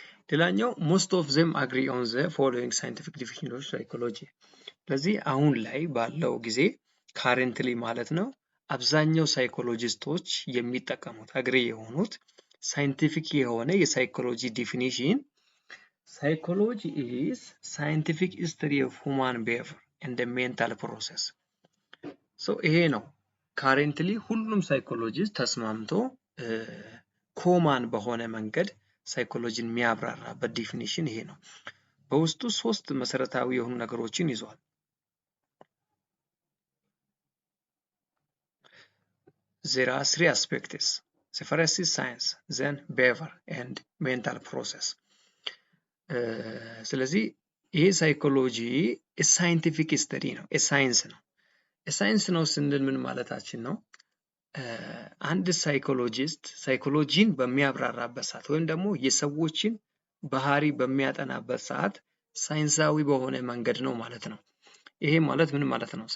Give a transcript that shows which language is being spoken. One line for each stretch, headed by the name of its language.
Amharic: ሌላኛው
English: ሞስት ኦፍ ዘም አግሪ ኦን ዘ ፎሎዊንግ ሳይንቲፊክ ዲፊኒሽን ኦፍ ሳይኮሎጂ።
Amharic: ስለዚህ አሁን ላይ ባለው ጊዜ ካረንትሊ ማለት ነው አብዛኛው ሳይኮሎጂስቶች የሚጠቀሙት አግሪ የሆኑት ሳይንቲፊክ የሆነ የሳይኮሎጂ ዲፊኒሽን
English: ሳይኮሎጂ ኢዝ ሳይንቲፊክ ሂስትሪ ኦፍ ሁማን ቢሄቪየር ኤንድ ሜንታል ፕሮሰስ።
Amharic: ሶ ይሄ ነው ካረንትሊ ሁሉም ሳይኮሎጂስት ተስማምቶ ኮማን በሆነ መንገድ ሳይኮሎጂን የሚያብራራበት ዲፊኒሽን ይሄ ነው። በውስጡ 3 መሰረታዊ የሆኑ ነገሮችን ይዟል።
English: There are 3 aspects. The first is science, then behavior and mental process.
Amharic: ስለዚህ ይሄ ሳይኮሎጂ ሳይንቲፊክ ሂስትሪ ነው፣ ሳይንስ ነው። ሳይንስ ነው ስንል ምን ማለታችን ነው? አንድ ሳይኮሎጂስት ሳይኮሎጂን በሚያብራራበት ሰዓት ወይም ደግሞ የሰዎችን ባህሪ በሚያጠናበት ሰዓት ሳይንሳዊ በሆነ መንገድ ነው ማለት ነው። ይሄ ማለት ምን ማለት ነው?